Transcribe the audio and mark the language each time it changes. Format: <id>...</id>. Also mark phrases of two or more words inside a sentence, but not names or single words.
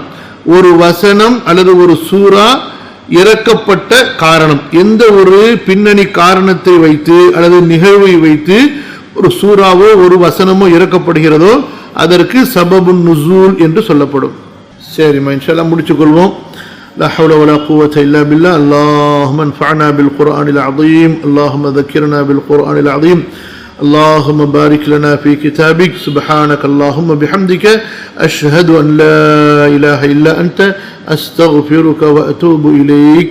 <ta>ஒரு வசனம் அல்லது ஒரு சூரா இறக்கப்பட்ட காரணம், எந்த ஒரு பின்னணி காரணத்தை வைத்து அல்லது நிகழ்வை வைத்து ஒரு சூறாவோ ஒரு வசனமோ இறக்கப்படுகிறதோ அதற்கு</ta> <ar>سبب النزول</ar> <ta>என்று சொல்லப்படும். சரிம்மா,</ta> <ar>إن شاء الله</ar> <ta>முடிச்சுக் கொள்வோம்.</ta> <ar>لا حول ولا قوة إلا بالله. اللهم انفعنا بالقرآن العظيم، اللهم ذكرنا بالقرآن العظيم، اللهم بارك لنا في كتابك. سبحانك اللهم بحمدك أشهد أن لا إله إلا أنت أستغفرك وأتوب إليك.</ar>